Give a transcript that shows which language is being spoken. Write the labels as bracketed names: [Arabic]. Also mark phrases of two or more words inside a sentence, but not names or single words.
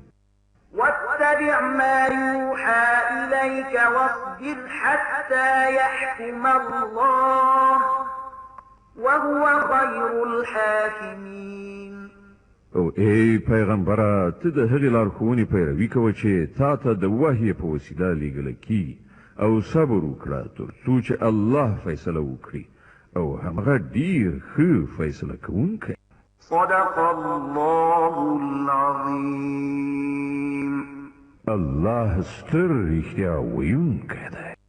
[Arabic] واتبع ما يوحى إليك واصبر حتى يحكم الله وهو خير الحاكمين. [Pashto] او ای پیغمبره ته د هغې لارښوونې پیروي کوه چې تا ته د وحی په وسیله لیږلی کیږي او صبر وکړه تر څو چې الله فیصله وکړي او همغه ډیر ښه فیصله کوونکی. [Arabic] صدق الله العظيم. [Pashto] الله ستر رښتیا ویونکی دی.